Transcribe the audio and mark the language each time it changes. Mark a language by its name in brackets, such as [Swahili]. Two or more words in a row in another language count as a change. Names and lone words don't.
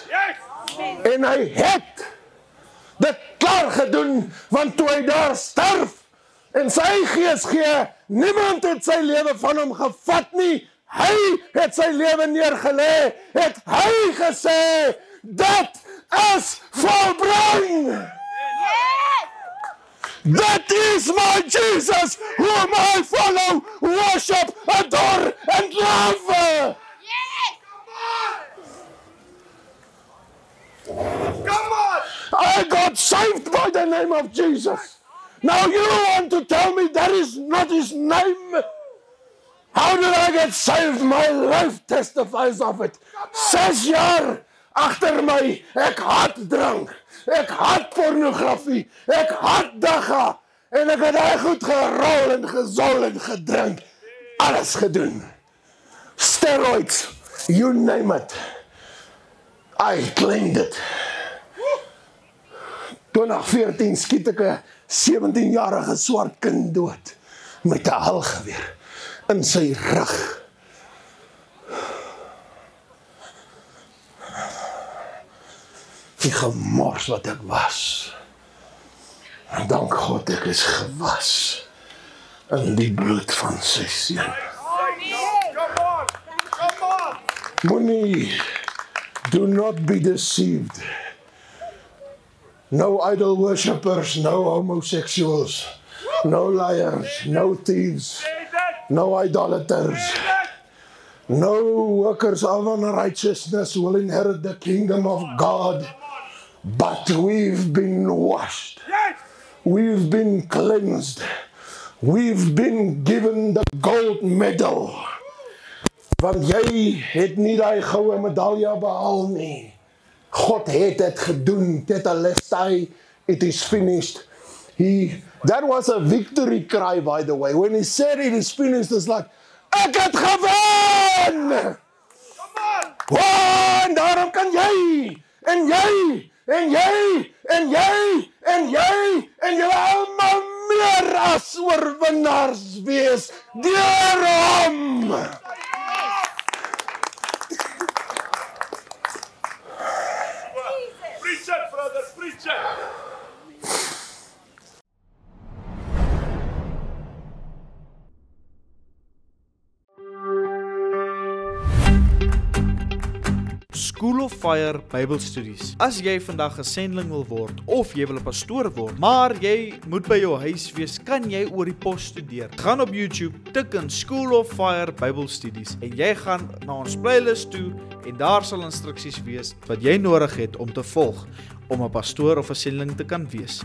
[Afrikaans] En hy het dit klaar gedoen, want toe hy daar sterf, en sy gees gee, niemand het sy lewe van hom gevat nie, hy het sy lewe neergelê, het hy gesê, dit is volbring. [English] That is my Jesus, whom I follow, worship, adore, and love. Come on! I got saved by the name of Jesus. Now you want to tell me that is not his name? How did I get saved? My life testifies of it. [Afrikaans] 6 jaar agter my, ek haat drank, ek haat pornografie, ek haat dagga, en ek het hy goed gerol en gezol en gedrink, alles gedoen. [English] Steroids, you name it. I claimed it. [Afrikaans] 2014 skiet ek 'n 17-jarige swart kind dood met 'n halgeweer in sy rug. Die gemors wat ek was. En dank God ek is gewas in die bloed van sy seun. Moenie, [English] do not be deceived. No idol worshippers, no homosexuals, no liars, no thieves, no idolaters, no workers of unrighteousness will inherit the kingdom of God. But we've been washed. We've been cleansed. We've been given the gold medal. [Afrikaans] Want jy het nie die goue medalje behaal nie. God het het gedoen. Tetelestai, [English] it is finished. That was a victory cry, by the way. When he said it is finished, it's like, [Afrikaans] ek het gewen! En daarom kan jy, en jy, en jy, en jy, en jy, en jy allemaal meer as oorwinnaars wees deur hom. Preach it, brother, preach it. School of Fire Bybelstudies. As jy vandag 'n sendeling wil word of jy wil 'n pastoor word, maar jy moet by jou huis wees, kan jy oor die pos studeer. Gaan op YouTube, tik in School of Fire Bybelstudies en jy gaan na ons playlist toe en daar sal instruksies wees wat jy nodig het om te volg om 'n pastoor of 'n sendeling te kan wees.